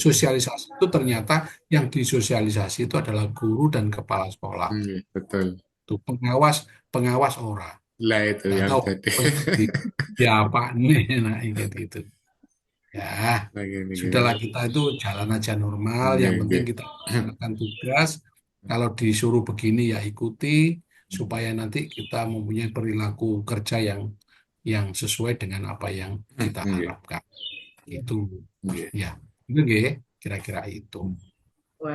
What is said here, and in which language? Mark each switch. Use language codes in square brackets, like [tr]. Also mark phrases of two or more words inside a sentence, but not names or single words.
[id] Sosialisasi itu ternyata yang disosialisasi itu adalah guru dan kepala sekolah. Nggih, betul. [jv] Tuh, pengawas ora. [id] Lah itu Nggak yang tahu tadi. ya apa nih, nah ingat gitu. Ya, Begini, sudahlah kita itu jalan aja normal. Yang Nggih, penting nggih. kita melaksanakan tugas. Kalau disuruh begini ya ikuti, supaya nanti kita mempunyai perilaku kerja yang sesuai dengan apa yang kita Nggih, harapkan. Itu nggih. ya, itu nggih, kira-kira itu. Wah,